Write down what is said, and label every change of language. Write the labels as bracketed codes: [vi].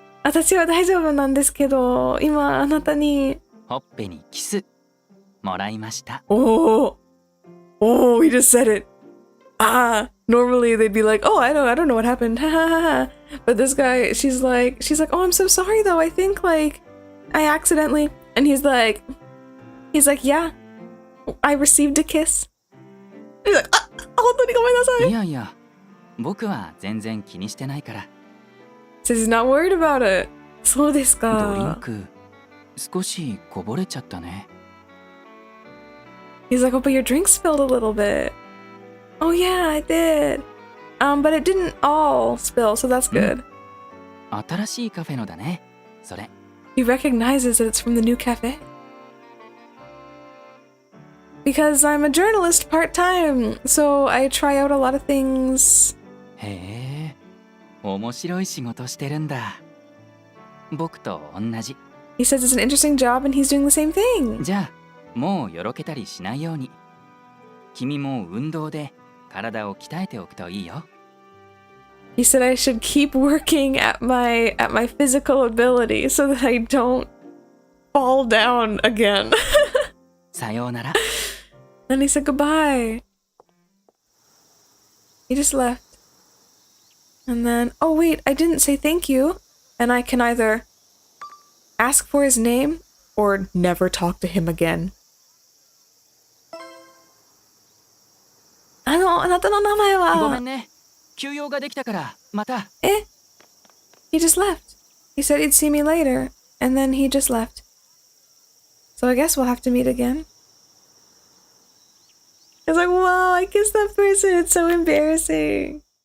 [ja] 私は大丈夫なんですけど、今あなたに。ほっぺにキスもらいました。 [en] Oh, he just said it. Ah, normally they'd be like, oh, I don't know what happened. Ha ha ha. But this guy, she's like, oh, I'm so sorry though. I think like I accidentally. And he's like, yeah, I received a kiss. He's like, [ja] 本当にごめんなさい。いやいや、僕は全然気にしてないから。 [en] Says he's not worried about it. [ja] そうですか。ドリンク少しこぼれちゃったね。 [en] He's like, oh, but your drink spilled a little bit. Oh yeah, I did. But it didn't all spill, so that's good. [ja] 新しいカフェのだね。それ。 [en] He recognizes that it's from the new cafe. Because I'm a journalist part-time, so I try out a lot of things. [ja] へえ、面白い仕事してるんだ。僕と同じ。 [en] He says it's an interesting job and he's doing the same thing. [ja] じゃあ、もうよろけたりしないように。君も運動で体を鍛えておくといいよ。 [en] He said I should keep working at my physical ability so that I don't fall down again. [ja] さようなら。 [en] And he said goodbye. He just left. And then, oh wait, I didn't say thank you. And I can either ask for his name or never talk to him again. [ja] あなたの名前は。ごめんね。休養ができたからまた。 [en] He just left. He said he'd see me later, and then he just left. So I guess we'll have to meet again. I was like, whoa, I kissed that person. It's so embarrassing.